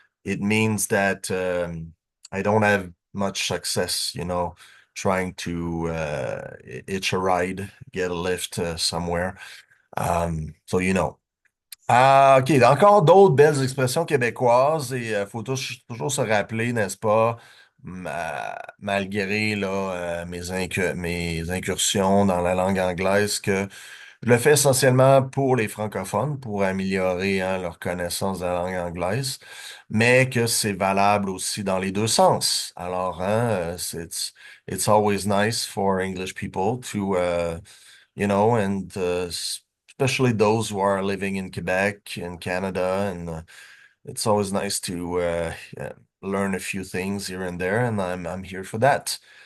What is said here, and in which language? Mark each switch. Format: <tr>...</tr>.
<en>it means that I don't have much success, trying to hitch a ride, get a lift somewhere. So, Ah, OK.</en> <fr>Encore d'autres belles expressions québécoises et il faut toujours se rappeler, n'est-ce pas, malgré là, mes incursions dans la langue anglaise, que je le fais essentiellement pour les francophones, pour améliorer hein, leur connaissance de la langue anglaise, mais que c'est valable aussi dans les deux sens.</fr> <en>Alors, hein, it's always nice for English people to and especially those who are living in Quebec and Canada, and it's always nice to learn a few things here and there, and I'm here for that.</en>